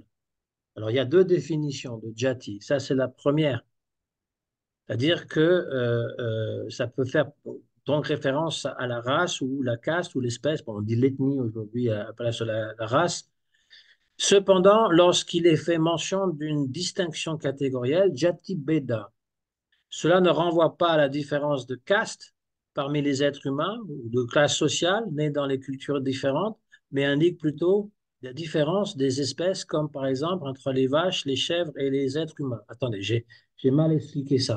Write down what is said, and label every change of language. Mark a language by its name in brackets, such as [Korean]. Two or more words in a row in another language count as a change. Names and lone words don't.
[French] Alors, il y a deux définitions de jati. Ça, c'est la première. C'est-à-dire que ça peut faire donc référence à la race ou la caste ou l'espèce. Bon, on dit l'ethnie aujourd'hui à la place de la race. Cependant, lorsqu'il est fait mention d'une distinction catégorielle, [Sanskrit] jati beda, [French] cela ne renvoie pas à la différence de caste parmi les êtres humains ou de classe sociale nés dans les cultures différentes, mais indique plutôt la différence des espèces, comme par exemple entre les vaches, les chèvres et les êtres humains. Attendez, j'ai mal expliqué ça.